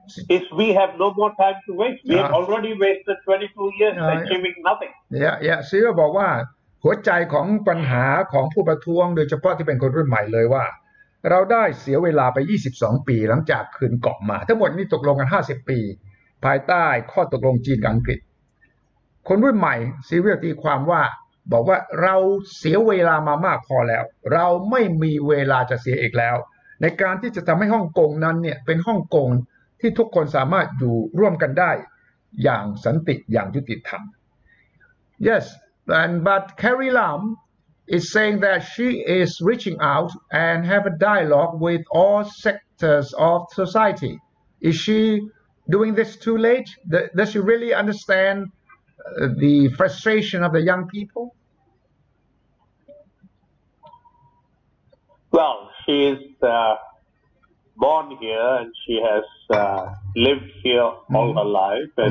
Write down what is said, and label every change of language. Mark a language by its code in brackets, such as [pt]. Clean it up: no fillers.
[en] Is we have no more time to waste. We have already wasted 22 years achieving nothing. [th] ซีโร่บอกว่าหัวใจของปัญหาของผู้ประท้วงโดยเฉพาะที่เป็นคนรุ่นใหม่เลยว่าเราได้เสียเวลาไป22ปีหลังจากคืนเกาะมาทั้งหมดนี้ตกลงกัน50ปีภายใต้ข้อตกลงจีนกับอังกฤษคนรุ่นใหม่ซีเรียลตีความว่าบอกว่าเราเสียเวลามามากพอแล้วเราไม่มีเวลาจะเสียอีกแล้ว ในการที่จะทำให้ฮ่องกงนั้นเนี่ยเป็นฮ่องกงที่ทุกคนสามารถอยู่ร่วมกันได้อย่างสันติอย่างยุติธรรม [en] Yes but Carrie Lam is saying that she is reaching out and have a dialogue with all sectors of society. Is she doing this too late? Does she really understand the frustration of the young people? Well, she is born here and she has lived here all her life, and